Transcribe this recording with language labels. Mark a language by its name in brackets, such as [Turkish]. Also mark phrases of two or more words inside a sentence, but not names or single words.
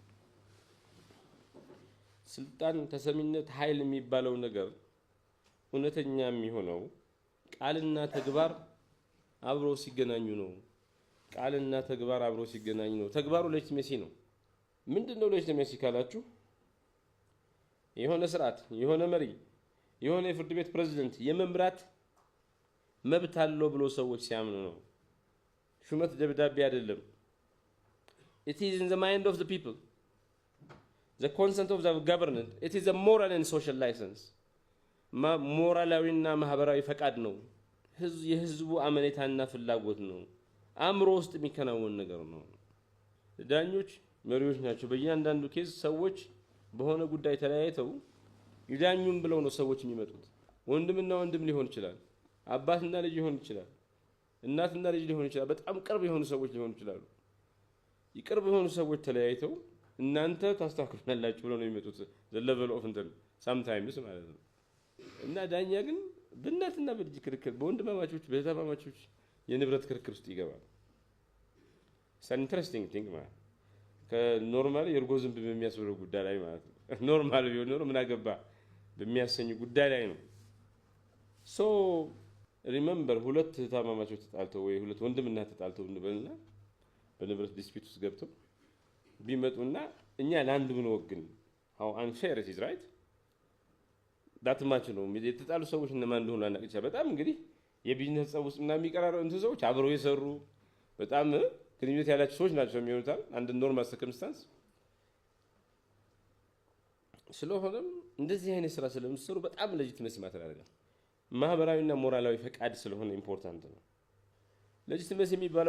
[Amharic] ስልጣን፣ ተሰሚነት፣ ኃይል የሚባለው ነገር እውነተኛ የሚሆነው ቃልና ተግባር አብሮ ሲገናኙ ነው። ቃልና ተግባር አብሮ ሲገናኙ ነው። ተግባሩ ሌጂቲሜሲ ነው። ምንድነው ሌጂቲሜሲ ካላችሁ የሆነ ስርዓት፣ የሆነ መሪ፣ የሆነ የፍርድ ቤት ፕሬዝዳንት የመምራት መብት አለው ብሎ ሰዎች ሲያምኑ ነው። ሹመት ደብዳቤ አይደለም። [English] it is in the mind of the people, the consent of the government, it is a moral and social license. [Amharic] ሞራላዊና ማህበራዊ ፈቃድ ነው። የህዝቡ አመኔታና ፍላጎት ነው። አእምሮ ውስጥ የሚከናወን ነገር ነው። ዳኞች መሪዎች ናቸው። በእያንዳንዱ ኬዝ ሰዎች በሆነ ጉዳይ ተለያይተው ይዳኙም ብለው ነው ሰዎች የሚመጡት። ወንድምና ወንድም ሊሆን ይችላል፣ አባትና ልጅ ሊሆን ይችላል፣ እናትና ልጅ ሊሆን ይችላል፣ በጣም ቅርብ የሆኑ ሰዎች ሊሆኑ ይችላሉ። ይቅርብ የሆኑ ሰዎች ተለያይተው እናንተ ታስተካክሉናላችሁ ብለው ነው የሚመጡት። [English] the level of [Amharic] እንትን sometimes ማለት ነው። እና ዳኛ ግን በእናትና በልጅ ክርክር፣ በወንድማማቾች በእህትማማቾች የንብረት ክርክር ውስጥ ይገባል። [English] interesting thing [Amharic] ማለት ከኖርማል የእርጎ ዝንብ በሚያስብለው ጉዳይ ላይ ማለት ነው። ኖርማል ቢሆን ኖሮ ምን አገባ በሚያሰኝ ጉዳይ ላይ ነው። [English] so remember፣ [Amharic] ሁለት እህትማማቾች ተጣልተው ወይ ሁለት ወንድምና ተጣልተው እንበልና በንብረት ዲስፒት ውስጥ ገብተው ቢመጡና እኛ ለአንድ ምን ወግን [English] how unfair it is, right? [Amharic] ዳትማች ነው የተጣሉ ሰዎች እነማን እንደሆኑ አናውቅ ይችላል። በጣም እንግዲህ የቢዝነስ ጸብ ውስጥ እና የሚቀራረው እንትን ሰዎች አብረው የሰሩ በጣም ግንኙነት ያላቸው ሰዎች ናቸው የሚሆኑታል አንድ [English] normal circumstance። [Amharic] ስለሆነም እንደዚህ አይነት ስራ ስለምትሰሩ በጣም ሌጂቲመሲ ማተር ያደርጋል። ማህበራዊና ሞራላዊ ፈቃድ ስለሆነ ኢምፖርታንት ነው። ሌጂቲመሲ የሚባለው